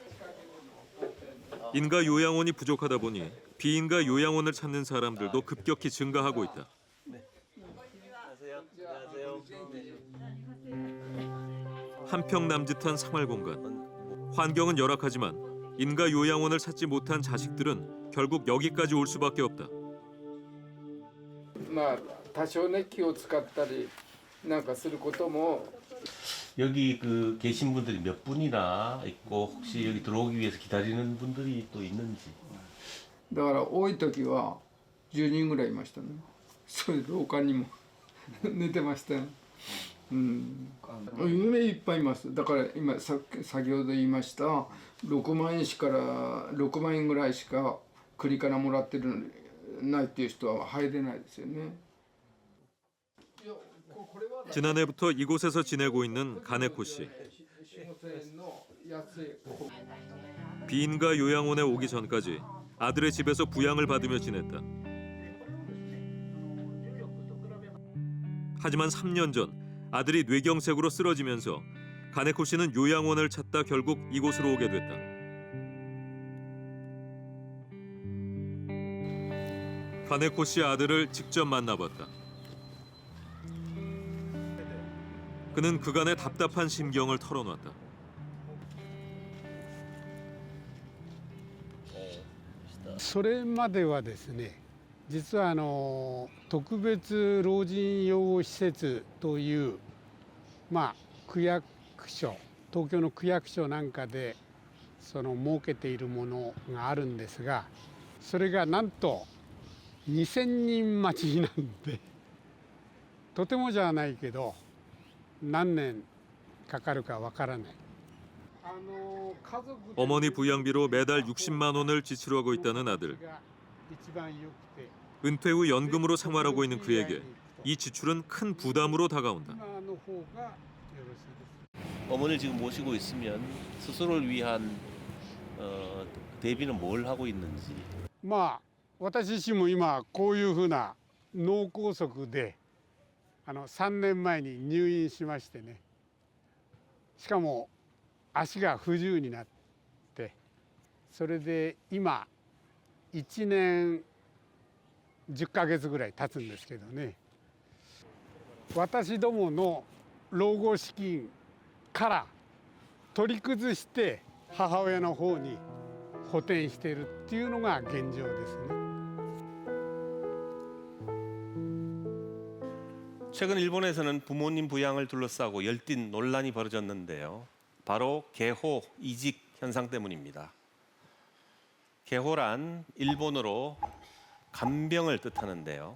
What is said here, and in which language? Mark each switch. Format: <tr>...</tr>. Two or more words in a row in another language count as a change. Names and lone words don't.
<ko>인가 요양원이 부족하다 보니 비인가 요양원을 찾는 사람들도 급격히 증가하고 있다. 안녕하세요. 한평 남짓한 생활 공간. 환경은 열악하지만 인가 요양원을 찾지 못한 자식들은 결국 여기까지 올 수밖에 없다.</ko> <ja>多少ね気を使ったりなんかすることも</ja> <ko>여기 계신 분들이 몇 분이나 있고 혹시 여기 들어오기 위해서 기다리는 분들이 또 있는지.</ko> <ja>だから多い時は10人ぐらいいましたね。それで廊下にも寝てましたね。夢いっぱいいます。だから今先ほど言いました6万円ぐらいしか国からもらってるないっていう人は入れないですよね。</ja> <ko>지난해부터 이곳에서 지내고 있는 가네코 씨. 비인가 요양원에 오기 전까지 아들의 집에서 부양을 받으며 지냈다. 하지만 3년 전 아들이 뇌경색으로 쓰러지면서 가네코 씨는 요양원을 찾다 결국 이곳으로 오게 됐다. 가네코 씨 아들을 직접 만나봤다. 그는 그간의 답답한 심경을 털어놨다.</ko> <ja>それまではですね、実は特別老人養護施設という区役所、東京の区役所なんかで設けているものがあるんですが、それがなんと2000人待ちなんで、とてもじゃないけど何年かかるかわからない。</ja> <ko>어머니 부양비로 매달 60만 원을 지출하고 있다는 아들. 은퇴 후 연금으로 생활하고 있는 그에게 이 지출은 큰 부담으로 다가온다. 어머니를 지금 모시고 있으면 스스로를 위한 대비는 뭘 하고 있는지.</ko> <ja>私自身も今こういうふうな脳梗塞で3年前に入院しましてね。しかも 足が不自由になって、それで今1年10ヶ月ぐらい経つんですけどね。私どもの老後資金から取り崩して母親の方に補填しているっていうのが現状ですね。</ja> <ko>최근 일본에서는 부모님 부양을 둘러싸고 열띤 논란이 벌어졌는데요. 바로 개호 이직 현상 때문입니다. 개호란 일본어로 간병을 뜻하는데요.</ko>